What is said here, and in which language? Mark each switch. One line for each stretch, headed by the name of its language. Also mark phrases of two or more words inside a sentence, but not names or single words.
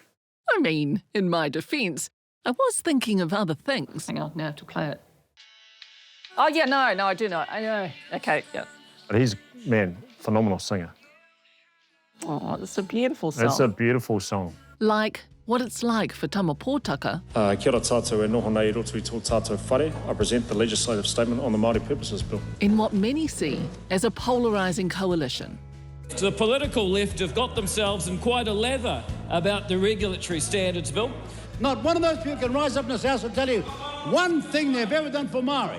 English: I mean, in my defence, I was thinking of other things. Hang on, now I have to play it. Oh, yeah, no, I do know. I know. Okay, yeah. But he's, man, phenomenal singer. Oh, it's a beautiful song. It's a beautiful song. Like what it's like for Tama Potaka.
Māori: Kia ora tātou e noho nei roto I tō tātou whare.
English: I present the legislative statement on the Māori Purposes Bill. In what many see as a polarising coalition. The political left have got themselves in quite a lather about the Regulatory Standards Bill. Not one of those people can rise up in this house and tell you one thing they've ever done for Māori.